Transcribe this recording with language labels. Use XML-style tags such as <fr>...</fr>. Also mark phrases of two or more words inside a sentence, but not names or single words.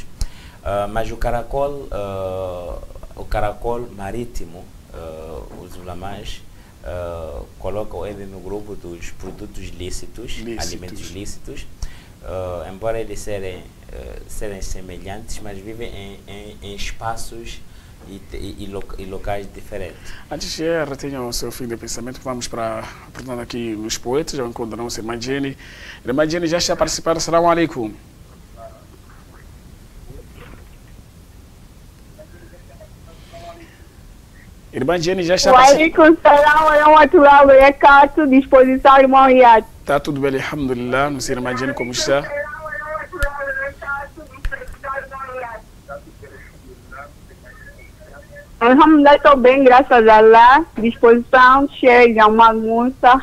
<pt>Mas o caracol marítimo, os ulamais colocam ele no grupo dos produtos lícitos, alimentos lícitos, embora eles serem semelhantes, mas vivem em espaços e locais diferentes. Antes de retenha o seu fim de pensamento, vamos para, portanto, aqui nos poetas, já encontramos a irmã Jenny. Irmã Jenny já está a participar.</pt> <ar>السلام عليكم.</ar> <pt>Irmã Jenny já está...</pt> <ar>وعليكم السلام ورحمة الله وبركاته.</ar> <pt>Disposição, irmão Riad. Está tudo bem, alhamdulillah. Não sei, irmã Jenny, como está? Alhamdulillah, estou bem, graças a Allah. Disposição, cheia de uma almoça.</pt>